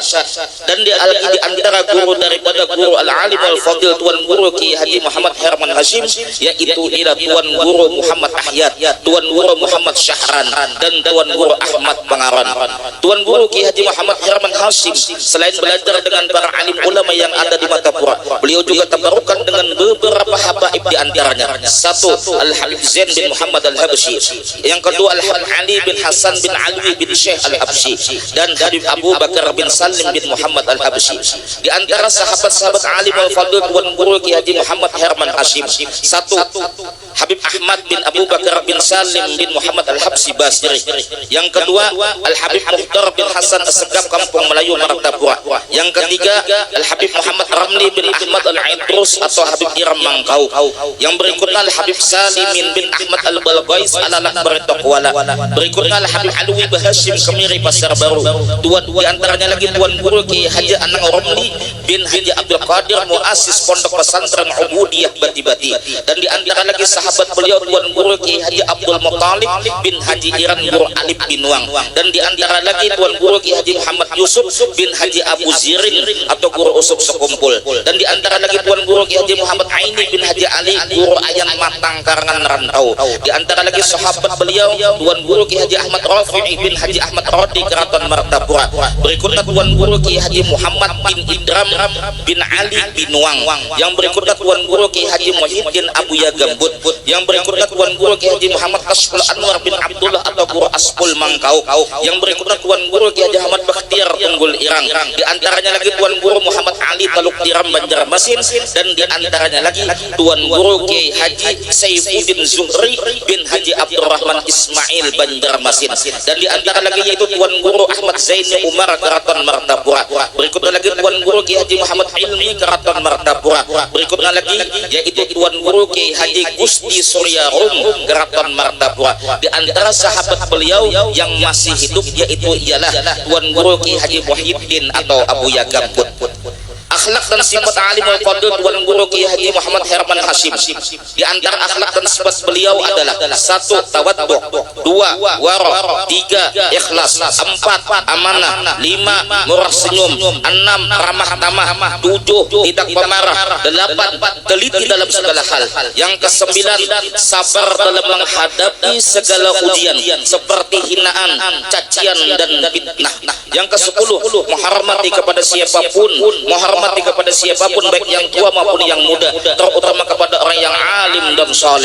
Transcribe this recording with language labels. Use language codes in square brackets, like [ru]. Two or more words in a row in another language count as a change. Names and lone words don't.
[id] Dan di antara guru daripada Guru Al-Alim Al-Fadil Tuan Guru Ki Haji Muhammad Herman Hashim yaitu Tuan Guru Muhammad Ahyad, Tuan Guru Muhammad Syahran, dan Tuan Guru Ahmad Pangaran. Tuan Guru Ki Haji Muhammad Herman Hashim selain belajar dengan para alim ulama yang ada di Martapura, beliau juga tabarukan dengan beberapa habaib di antaranya. Satu, Al-Habib Zain bin Muhammad Al-Habsyi. Yang kedua, Al-Habib Ali bin Hasan bin Alwi bin Syekh Al-Habsyi. Dan Habib Abu Bakar bin Salim bin Muhammad Al-Habsyi. Di antara sahabat-sahabat alim al-fadil Tuan Guru Ki Haji Muhammad Herman Hashim. Satu, Habib Ahmad bin Abu Bakar bin Salim bin Muhammad Al-Habsyi Basri. Yang kedua, Al-Habib Mukhtar bin Hasan Assegaf Kampung Melayu Martapura. Yang ketiga, Al-Habib Muhammad Ramli bin Ahmad Al-Aidrus atau Habib Iram Mangkau. Yang berikutnya Al-Habib Salimin bin Ahmad Al-Balqais Al-Lakbar Tokwala. Berikutnya Al-Habib Alwi Bahashim Kemiri Pasar Baru. Di antaranya lagi Tuan Guru Ki Haji Anang Romli bin Haji Abdul Qadir Muassis Pondok Pesantren Ubudiyah Bati-Bati. Dan di antara lagi sahabat beliau Tuan Guru Ki Haji Abdul Muttalib bin Haji Iran Guru Alif bin Wang. Dan di antara lagi Tuan Guru Ki Haji Muhammad Yusuf bin Haji Abu Zirin atau Guru Usuk Sekumpul. Dan di antara lagi Tuan Guru Ki Haji Muhammad Aini bin Haji Ali Guru Ayan Matang Karangan Rantau. Di antara lagi sahabat beliau Tuan Guru Ki Haji Ahmad Rafi'i bin Haji Ahmad Rodi Keraton Martapura. Berikutnya Tuan Guru Ki Haji Muhammad bin Idram bin Ali bin Wang. Yang berikutnya Tuan Guru Ki Haji Muhyiddin Abu Yagambut. Yang berikutnya Tuan Guru Ki Haji Muhammad Asful Anwar bin Abdullah atau Guru Asful Mangkau. Yang berikutnya Tuan Guru Ki Haji Ahmad Bakhtiar Tunggul Irang. Di antaranya lagi Tuan Guru Muhammad Ali Taluk Tiram Banjarmasin. Dan di antaranya lagi Tuan Guru Ki Haji Saifuddin Zuhri bin Haji Abdurrahman Ismail Banjarmasin. Dan di antara lagi yaitu Tuan Guru Ahmad Zaini Umar Keraton Martapura. Berikutnya lagi Tuan Guru Ki Haji Muhammad Ilmi Keraton Martapura. Berikutnya lagi yaitu Tuan Guru Ki Haji Gusti Surya Rum Keraton Martapura. Di antara sahabat beliau yang masih hidup yaitu ialah Tuan Guru Ki Haji Muhyiddin atau Abu Yagambut. Akhlak dan sifat alim al-fadil Tuan Guru Ki Haji Muhammad Herman Hashim. Di antara akhlak dan sifat beliau adalah satu, tawaddu, dua, wara, tiga, ikhlas, empat, amanah, lima, murah senyum, enam, ramah tamah, tujuh, tidak pemarah, delapan, teliti dalam segala hal. Yang kesembilan, sabar dalam menghadapi segala ujian seperti hinaan, cacian dan fitnah. Yang kesepuluh, menghormati kepada siapapun, menghormati kepada siapapun baik yang tua maupun yang muda, terutama kepada orang dan soleh.